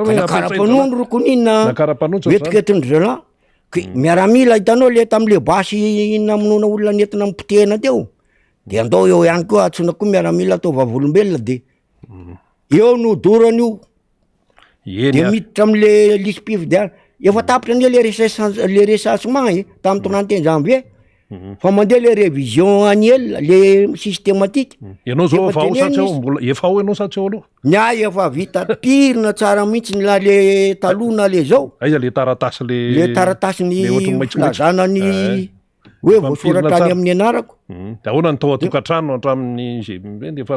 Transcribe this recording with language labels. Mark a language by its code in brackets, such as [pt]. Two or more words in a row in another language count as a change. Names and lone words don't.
[mg] karapanondro rokoninna vetiketindrela miaramila hitanao le tam'le basy namonona olona nentina mipotehana teo de andao eo ihany koa atsona koa miaramila atao vavolombelona de eo no dorany io de miditra am'le lisy mpifidiana efa tapitra anie le recensement tamy 31 janvier fa mandeha le [fr] révision annuelle [mg] le systématique ianao zao efa ao satsy ao mbola efa ao ianao satsy ao aloha ny efa vita pirina tsara mihitsy la le taloha na le zao aiza le taratasy le taratasy ny filazana ny hoe voasoratra any amin'ny anarako de ahoana ny tao atokantrano hatramin'ny zay efa